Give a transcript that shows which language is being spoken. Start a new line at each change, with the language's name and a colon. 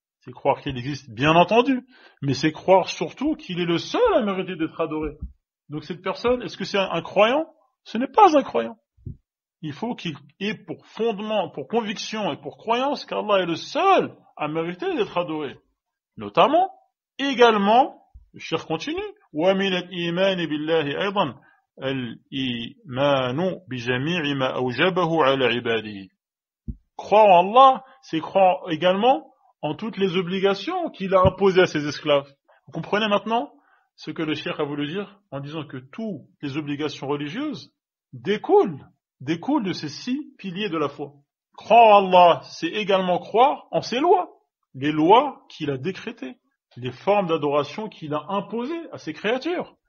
French: C'est croire qu'il existe, bien entendu. Mais c'est croire surtout qu'il est le seul à mériter d'être adoré. Donc cette personne, est-ce que c'est un croyant? Ce n'est pas un croyant. Il faut qu'il ait pour fondement, pour conviction et pour croyance qu'Allah est le seul à mériter d'être adoré. Notamment, également, le cheikh continue,
Arabic: وَمِنَ الْإِيمَانِ بِاللَّهِ أَيْضًا الْإِيمَانُ بِجَمِيعِ مَا أَوْجَبَهُ عَلَى عِبَادِهِ.
French: Croire en Allah, c'est croire également en toutes les obligations qu'il a imposées à ses esclaves. Vous comprenez maintenant ce que le cheikh a voulu dire en disant que toutes les obligations religieuses découlent de ces 6 piliers de la foi. Croire en Allah, c'est également croire en ses lois, les lois qu'il a décrétées, les formes d'adoration qu'il a imposées à ses créatures.